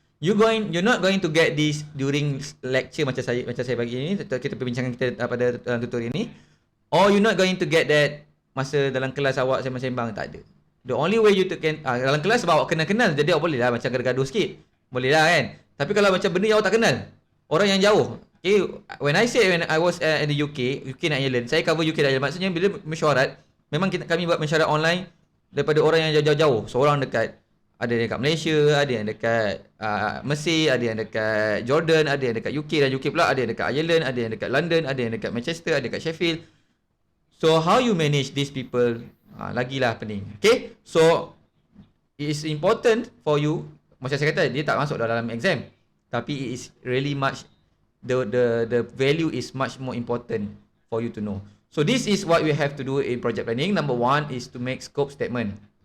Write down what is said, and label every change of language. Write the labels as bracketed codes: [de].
[en] You're not going to get this during lecture [ms] macam saya bagi ni, kita perbincangan kita pada tutorial ni. [en] Or you're not going to get that [ms] masa dalam kelas awak sembang-sembang, tak ada. [en] The only way you can [ms] dalam kelas sebab awak kenal-kenal, jadi awak boleh lah macam gaduh sikit. Boleh lah kan. Tapi kalau macam benda yang awak tak kenal, orang yang jauh. [en] Okay, when I was in the UK dan Ireland, [ms] saya cover UK dan Ireland. Maksudnya bila mesyuarat, memang kami buat mesyuarat online daripada orang yang jauh-jauh. Seorang dekat, ada yang dekat Malaysia, ada yang dekat Mesir, ada yang dekat Jordan, ada yang dekat UK dan UK pula, ada yang dekat Ireland, ada yang dekat London, ada yang dekat Manchester, ada dekat Sheffield. [en] So how you manage these people? [ms] Lagilah pening. [en] Okay, so it is important for you. [ms] Macam saya kata, dia tak masuk dalam exam, tapi [en] it is really much the value is much more important for you to know. So this is what we have to do in project planning. Number 1 is to make scope statement.